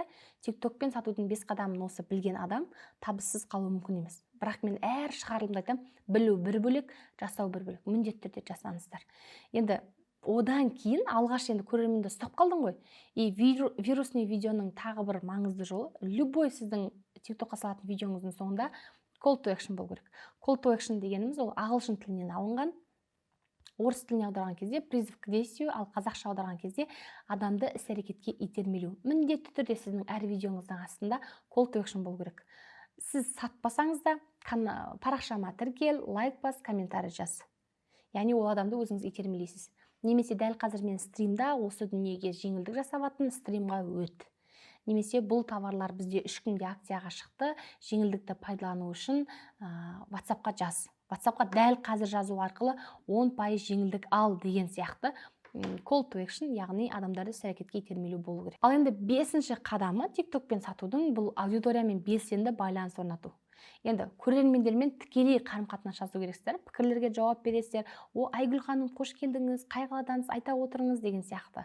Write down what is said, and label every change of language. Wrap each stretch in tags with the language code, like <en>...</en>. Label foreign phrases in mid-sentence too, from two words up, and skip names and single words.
<kk>TikTokпен сатудың 5 қадамын осы білген адам табыссыз қалуы мүмкін емес. Бірақ мен әр шығарылымда айтам, білу бір бөлек, жасау бір бөлек. Міндетті түрде жасаңыздар. Енді одан кейін алғаш енді көрерменді ұстап қалдың ғой.</kk> <ru>И вирусный</ru> <kk>видеоның тағы бір маңызды жолы, любой сіздің TikTokқа салатын видеоңыздың соңында</kk> <en>call to action</en> <kk>болу керек.</kk> <en>Call to action</en> <kk>дегеніміз ол ағылшын тілінен алынған. Орыс тіліне аударған кезде</kk> <ru>призыв к действию,</ru> <kk>ал қазақша аударған кезде адамды іс-әрекетке итермелеу. Міндетті түрде сіздің әр видеоңыздың астында</kk> <en>call to action</en> <kk>болу керек. Сіз сатпасаңыз да парақшама тіркел, лайк бас, комментарий жаз. Яғни ол адамды өзіңіз итермелейсіз. Немесе дәл қазір мен стримда осы дүниеге жеңілдік жасаватын стримға өт. Немесе бұл товарлар бізде 3 күнде акцияға шықты, жеңілдікті пайдалану үшін WhatsAppқа жаз. WhatsAppқа дәл қазір жазу арқылы 10% жеңілдік ал деген сияқты</kk> <en>call to action,</en> <kk>яғни адамдарды іс-әрекетке итермелеу болу керек. Ал енді 5-ші қадамы TikTokпен сатудың бұл аудиториямен белсенді байланыс орнату. Енді көрермендермен тікелей қарым-қатынас жасау керексіздер, пікірлерге жауап бересіздер. Айгүл ханым, қош келдіңіз, қай қаладансыз, айта отырыңыз деген сияқты.</kk>